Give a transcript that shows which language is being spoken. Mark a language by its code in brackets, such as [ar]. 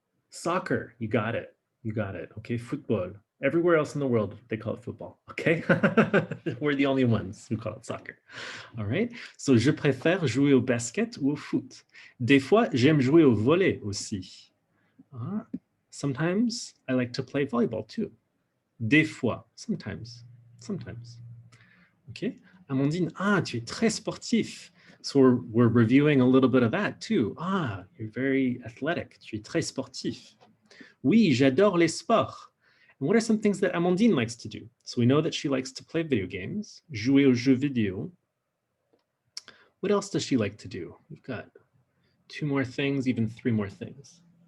[en] Soccer. You got it. You got it. Okay. Football. Everywhere else in the world, they call it football. Okay. We're the only ones who call it soccer. All right. [fr] So, je préfère jouer au basket ou au foot. Des fois, j'aime jouer au volley aussi. [en] Sometimes I like to play volleyball too. [fr] Des fois. [en] Sometimes. Sometimes. Okay. [fr] Amandine, tu es très sportif. [en] So we're reviewing a little bit of that too. You're very athletic. [fr] Tu es très sportif. Oui, j'adore les sports. [en] And what are some things that Amandine likes to do? So we know that she likes to play video games, [fr] jouer aux jeux vidéo. [en] What else does she like to do? We've got 2 more things, even 3 more things.